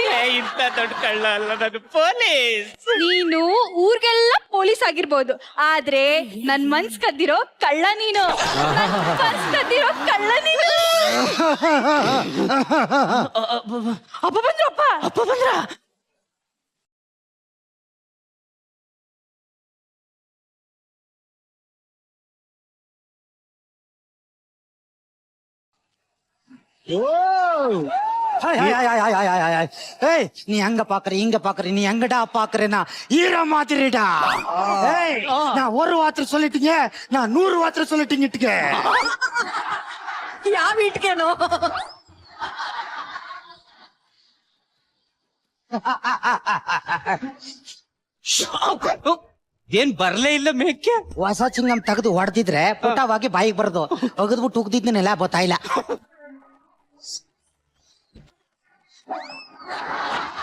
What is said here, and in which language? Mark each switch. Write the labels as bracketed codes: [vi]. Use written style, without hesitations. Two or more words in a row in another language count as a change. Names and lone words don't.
[kn] ಇಂತ ದೊಡ್ಡ ಕಳ್ಳ ಅಲ್ಲ, ನಾನು ಪೊಲೀಸ್. ನೀನು ಊರ್ಗೆಲ್ಲ ಪೊಲೀಸ್ ಆಗಿರ್ಬೋದು, ಆದ್ರೆ ನನ್ ಮನ್ಸ್ ಕದ್ದಿರೋ ಕಳ್ಳ ನೀನು. ಮನ್ಸ್ ಕದ್ದಿರೋ ಕಳ್ಳ ನೀನು. ಅಪ್ಪ ಬಂದ್ರಪ್ಪ. ಅಪ್ಪ ಬಂದ್ರ? [ta] ஏய் நீ அங்க பாக்குற இங்க பாக்குற நீ எங்கடா பாக்குறேன்னா ஈர மாதிரிடா. ஏய் நான் ஒரு வார்த்தை சொல்லிட்டீங்க, நான் 100 வார்த்தை சொல்லிட்டீங்க. [kn] ಯಾವ ಇಟ್ಕೇನೋ? ಏನ್ ಬರ್ಲೇ ಇಲ್ಲ ಮೇಕೆ? ಹೊಸ ಚಿಂಗಂ ತೆಗೆದು ಹೊಡೆದಿದ್ರೆ ಪುಟವಾಗಿ ಬಾಯಿಗೆ ಬರೋದು, ಒಗದ್ಬಿಟ್ಟು ಉಗ್ದಿದ್ನೆಲ್ಲ ಗೊತ್ತಾಯಿಲ್ಲ.